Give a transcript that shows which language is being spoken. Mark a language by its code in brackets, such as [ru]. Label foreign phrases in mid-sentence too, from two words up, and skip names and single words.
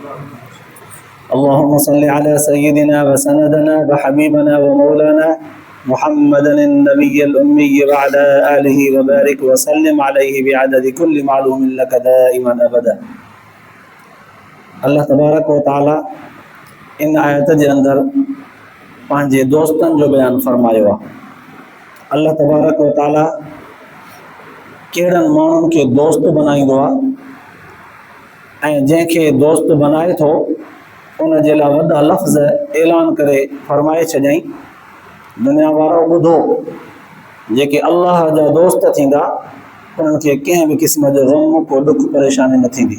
[ar] اللهم صل على سيدنا وسندنا وحبيبنا ومولانا محمد النبي الأمي وعلى آله وبارك وسلم عليه بعدد كل معلوم لك دائما أبدا. الله تبارك وتعالى [sd] इन आयत जे अंदर पंहिंजे दोस्तनि जो बयानु फरमायो आहे। [ar] الله تبارك وتعالى [sd] कहिड़नि माण्हुनि खे दोस्त बनाईंदो आहे ऐं जंहिंखे दोस्त बनाए थो उन जे लाइ वॾा लफ़्ज़ ऐलान करे फरमाए छॾियईं, दुनिया वारो ॿुधो, जेके अल्लाह जा दोस्त थींदा उन्हनि खे कंहिं बि क़िस्म जो ग़म को ॾुख परेशानी न थींदी।